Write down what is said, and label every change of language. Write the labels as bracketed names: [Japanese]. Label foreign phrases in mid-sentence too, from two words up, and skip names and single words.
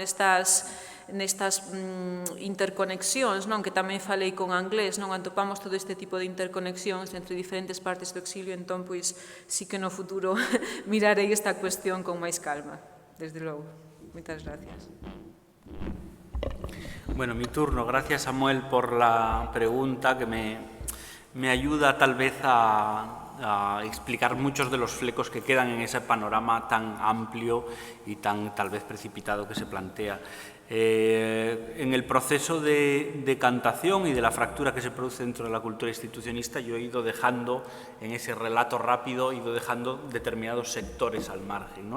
[Galician] Nestas interconexións, non, que tamén falei con Anglés, non, atopamos todo este tipo de interconexións entre diferentes partes do exilio, entón, pois, sí que no futuro mirarei esta cuestión con máis calma, desde logo. Moitas gracias. [Spanish] Bueno, mi turno. Gracias, Samuel, por la pregunta que me ayuda tal vez a explicar muchos de los flecos que quedan en ese panorama tan amplio y tan tal vez precipitado que se plantea. En el proceso de decantación y de la fractura que se produce dentro de la cultura institucionista, yo he ido dejando, en ese relato rápido, he ido dejando determinados sectores al margen, ¿no?